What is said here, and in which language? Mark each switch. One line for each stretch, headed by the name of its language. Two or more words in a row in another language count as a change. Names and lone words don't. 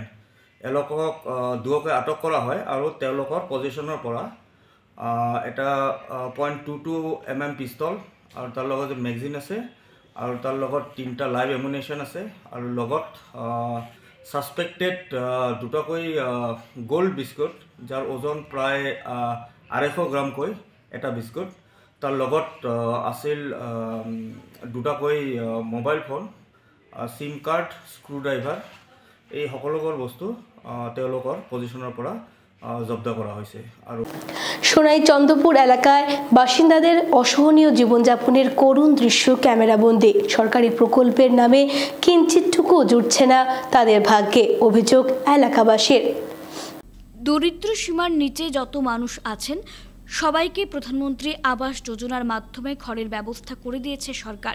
Assamese: এওঁলোকক দুয়োকে আটক কৰা হয় আৰু তেওঁলোকৰ পজিশ্যনৰ পৰা এটা .22 mm পিস্তল আৰু তাৰ লগত মেগজিন আছে আৰু তাৰ লগত 3টা
English: live ammunition
Assamese: আছে আৰু লগত সাসপেক্টেড 2টাকৈ
English: gold biscuit,
Assamese: যাৰ ওজন প্ৰায় 250 গ্ৰামকৈ এটা বিস্কুট। তাৰ লগত আছিল 2টাকৈ
English: mobile phone, SIM card, screw driver.
Assamese: এই সকলোবোৰ বস্তু তেওঁলোকৰ পজিশ্যনৰ পৰা জব্দ
Bangla: করা হয়েছে। আর সোনাই চন্দ্রপুর এলাকায় বাসিন্দাদের অসহনীয় জীবনযাপনের করুণ দৃশ্য ক্যামেরাবন্দি। সরকারি প্রকল্পের নামে কিঞ্চিতটুকু জুটছে না তাদের ভাগ্যে, অভিযোগ এলাকাবাসীর। দরিদ্র সীমার নিচে যত মানুষ আছেন সবাইকে প্রধানমন্ত্রী আবাস যোজনার মাধ্যমে ঘরের ব্যবস্থা করে দিয়েছে সরকার।